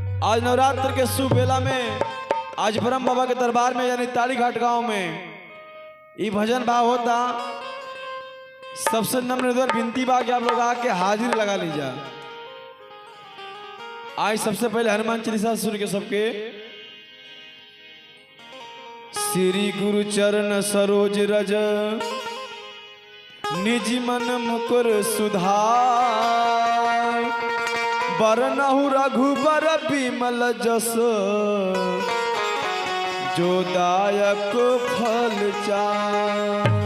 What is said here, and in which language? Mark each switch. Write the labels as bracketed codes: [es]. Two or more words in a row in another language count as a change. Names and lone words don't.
[bho] आज नवरात्र के शुभ बेला में आज ब्रह्म बाबा के दरबार में यानी ताड़ी घाट गांव में ये भजन भाव होता। सबसे नम्र निवेदन विनती बा कि आप लोग आके हाजिरी लगा लीजिए। आज सबसे पहले हनुमान चालीसा सुन के सबके [awa] श्री गुरु चरण सरोज रज निज मन मुकुर सुधार बरनहु रघुबर बिमल जस जो दायक फल चार